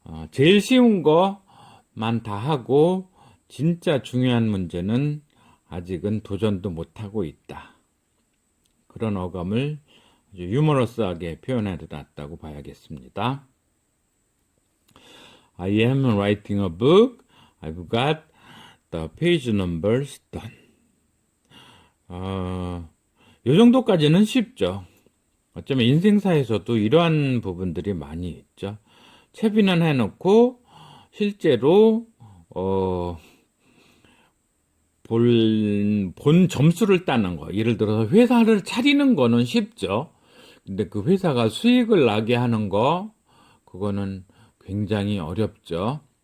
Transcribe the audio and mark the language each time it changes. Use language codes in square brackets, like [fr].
[ko] 제일 쉬운 거만 다 하고 진짜 중요한 문제는 아직은 도전도 못하고 있다. 그런 어감을 아주 유머러스하게 표현해 놨다고 봐야겠습니다. [en] I am writing a book. I've got the page numbers done. [ko] 이 정도까지는 쉽죠. 어쩌면 인생사에서도 이러한 부분들이 많이 있죠. 채비는 해놓고 실제로 본 점수를 따는 거. 예를 들어서 회사를 차리는 거는 쉽죠. 근데 그 회사가 수익을 나게 하는 거, 그거는 굉장히 어렵죠.